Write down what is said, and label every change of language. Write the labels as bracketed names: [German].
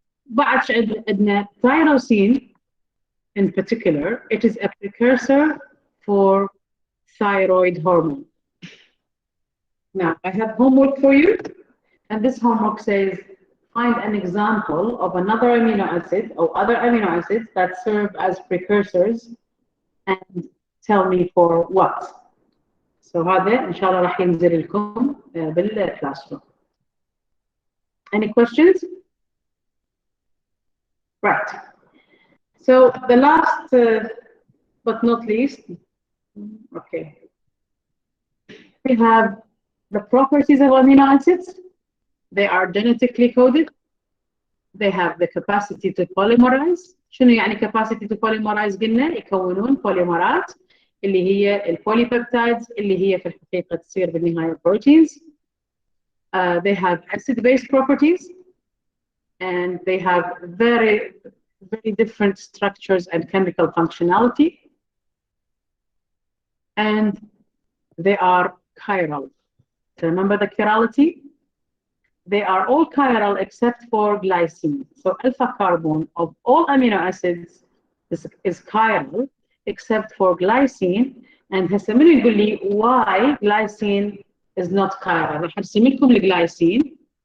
[Arabic] بعد عندنا [English] tyrosine in particular, it is a precursor for thyroid hormone. Now, I have homework for you, and this homework says, find an example of another amino acid or other amino acids that serve as precursors and tell me for what. [Arabic] So هذا إن شاء الله راح ينزل لكم بالclassroom. [English] Any questions? Right. So the last, but not least, okay. We have the properties of amino acids. They are genetically coded. They have the capacity to polymerize. [Arabic] شنو يعني [English] capacity to polymerize؟ [Arabic] قلنا يكونون بوليمرات اللي هي البوليبيبتايدز اللي هي في الحقيقة تصير بالنهاية proteins. [English] They have acid-based properties, and they have very different structures and chemical functionality. And they are chiral. Remember the chirality? They are all chiral except for glycine. So alpha carbon of all amino acids is chiral except for glycine. [Arabic] And هسه منو يقول لي [English] why glycine is not chiral؟ [Arabic] راح ارسم لكم الجلايسين.